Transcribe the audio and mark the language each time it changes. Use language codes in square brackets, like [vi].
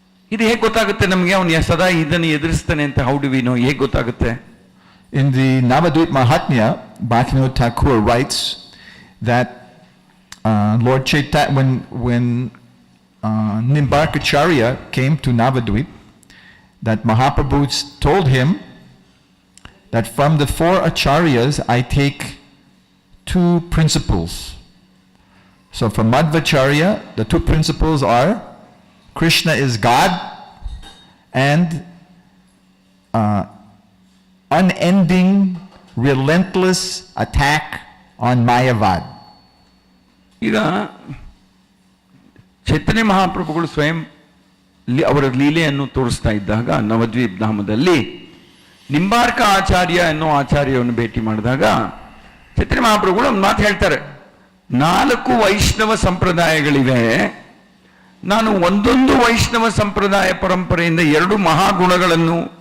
[kn] ಇದು ಹೇಗೆ ಗೊತ್ತಾಗುತ್ತೆ ನಮಗೆ ಅವನು ಸದಾ ಇದನ್ನು ಎದುರಿಸ್ತಾನೆ ಅಂತ? [en] How do we know? [kn] ಹೇಗೆ ಗೊತ್ತಾಗುತ್ತೆ? [en] In the Navadvip Mahatmya, Bhaktivinoda Thakur writes that Lord Chaitanya, when Nimbarkacharya came to Navadvip, that Mahaprabhu told him that from the 4 acharyas I take 2 principles. So from Madhvacharya, the 2 principles are Krishna is God and unending, relentless attack on Mayavad. [kn] ಈಗ ಚೈತನ್ಯ ಮಹಾಪ್ರಭುಗಳು ಸ್ವಯಂ ಅವರ ಲೀಲೆಯನ್ನು ತೋರಿಸ್ತಾ ಇದ್ದಾಗ ನವದ್ವೀಪ್ ಧಾಮದಲ್ಲಿ ನಿಂಬಾರ್ಕ ಆಚಾರ್ಯ ಅನ್ನೋ ಆಚಾರ್ಯವನ್ನು ಭೇಟಿ ಮಾಡಿದಾಗ ಚೈತನ್ಯ ಮಹಾಪ್ರಭುಗಳು ಒಂದು ಮಾತು ಹೇಳ್ತಾರೆ, 4 ವೈಷ್ಣವ ಸಂಪ್ರದಾಯಗಳಿವೆ, ನಾನು ಒಂದೊಂದು ವೈಷ್ಣವ ಸಂಪ್ರದಾಯ ಪರಂಪರೆಯಿಂದ 2 ಮಹಾಗುಣಗಳನ್ನು